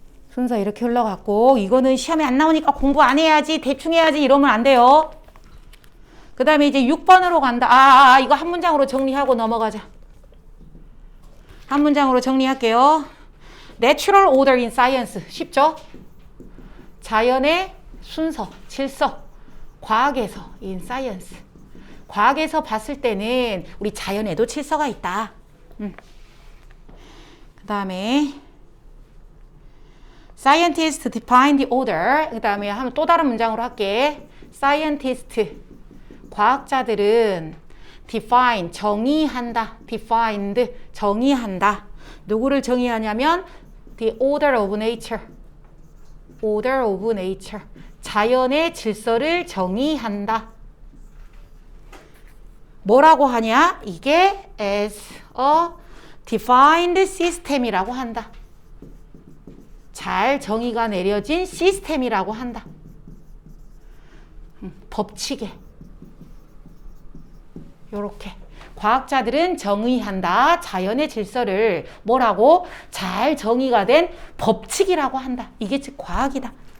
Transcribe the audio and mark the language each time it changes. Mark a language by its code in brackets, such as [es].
[ko] 순서 이렇게 흘러갔고 이거는 시험에 안 나오니까 공부 안 해야지 대충 해야지 이러면 안 돼요. 그 다음에 이제 6번으로 간다. 이거 한 문장으로 정리하고 넘어가자. 한 문장으로 정리할게요. [en] Natural order in science. [ko] 쉽죠? 자연의 순서, 질서. 과학에서 [en] in science. [ko] 과학에서 봤을 때는 우리 자연에도 질서가 있다. 그 다음에 [en] Scientists define the order. [ko] 그 다음에 또 다른 문장으로 할게. [en] Scientist. [ko] 과학자들은 define, 정의한다. defined, 정의한다. 누구를 정의하냐면 [en] the order of nature. order of nature. [ko] 자연의 질서를 정의한다. 뭐라고 하냐? 이게 [en] as a defined system [ko] 이라고 한다. 잘 정의가 내려진 시스템이라고 한다. 법칙에. 요렇게. 과학자들은 정의한다. 자연의 질서를 뭐라고? 잘 정의가 된 법칙이라고 한다. 이게 즉 과학이다.